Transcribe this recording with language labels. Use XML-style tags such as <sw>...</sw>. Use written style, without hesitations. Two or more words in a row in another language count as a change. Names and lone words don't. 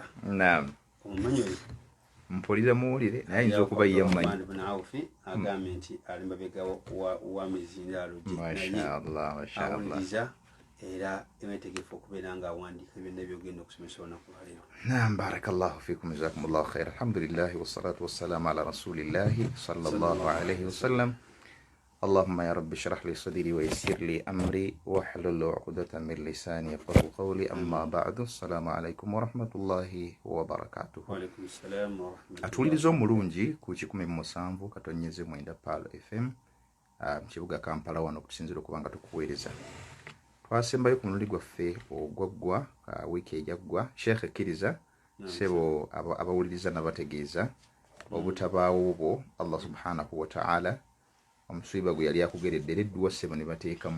<lg>Naam. Omumanyi mpulira muwulire naye ayinza okuba ye mumanyi. Ibn Auf agambye nti ali mabega wa mizindaalo gye. ما شاء الله، ما شاء الله. Awuliriza era emetegefu okubeera nga awandiika byonna byogenda okusomesa olunaku lwaleero. Naam,</lg> <ar>بارك الله فيكم، جزاكم الله خيرا. الحمد لله والصلاة والسلام على رسول الله صلى الله عليه وسلم. اللهم يا رب اشرح لي صدري ويسر لي أمري واحلل عقدة من لساني يفقهوا قولي. أما بعد السلام عليكم ورحمة الله وبركاته. وعليكم السلام ورحمة الله.</ar> <lg>Atulizo mulungi ku 17 katonyeze mwenda Pearl FM mkibuga Kampala wano kusinzira okubanga tukuweereza. Twasembayo ku mululi gwaffe ogwaggwa wiiki ejaggwa Sheikh Kiriza sebo abawuliriza n'abategeeza obutabaawo obwo</lg> <ar>الله سبحانه وتعالى</ar> <lg>omusiba gwe yali akugeredde edduwa ssebo ne bateekamu.</lg>